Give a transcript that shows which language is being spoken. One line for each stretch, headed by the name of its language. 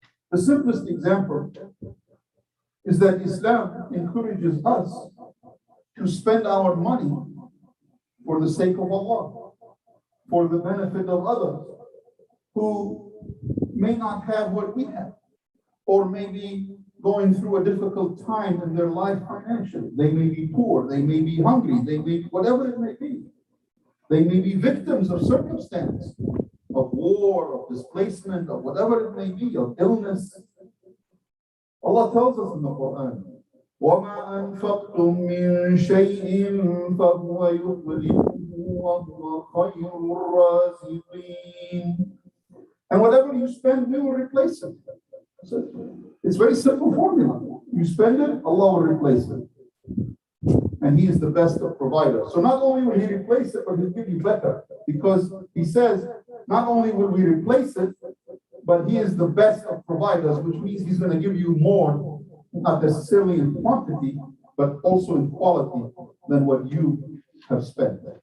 English: The simplest example is that Islam encourages us to spend our money for the sake of Allah, for the benefit of others who may not have what we have, or may be going through a difficult time in their life financially. They may be poor, they may be hungry, they may be whatever it may be. They may be victims of circumstance, of war, of displacement, of whatever it may be, of illness. Allah tells us in the Quran,
Arabic: وَمَا أَنفَقْتُم مِّن شَيْءٍ فَهُوَ يُخْلِفُهُ وَهُوَ خَيْرُ الرَّازِقِينَ.
English: And whatever you spend, we will replace it. So it's very simple formula. You spend it, Allah will replace it. And He is the best of providers. So not only will He replace it, but He'll give you better. Because He says, not only will we replace it, but He is the best of providers, which means He's going to give you more, not necessarily in quantity, but also in quality than what you have spent.